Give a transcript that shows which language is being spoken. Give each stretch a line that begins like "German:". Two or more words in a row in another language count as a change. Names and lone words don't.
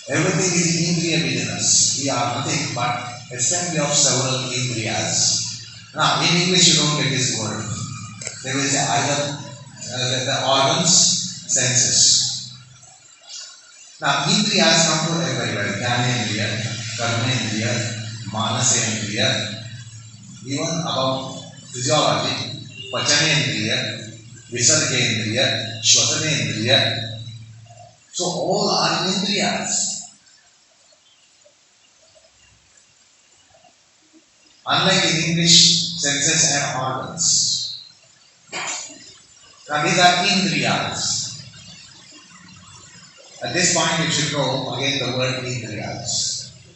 English: Everything is indriya within us. We are nothing but assembly of several indriyas. Now, in English you don't get this word. They will say either the organs, senses. Now, indriyas come to everywhere.
Sanskrit: ज्ञानेन्द्रिय, कर्मेन्द्रिय, मनसः,
English: even about physiology,
Sanskrit: पचनेन्द्रिय, विषयवती, श्वतनेन्द्रिय.
English: So all are indriyas. Unlike in English, senses and organs. Now these are indriyas. At this point you should know again the word indriyas.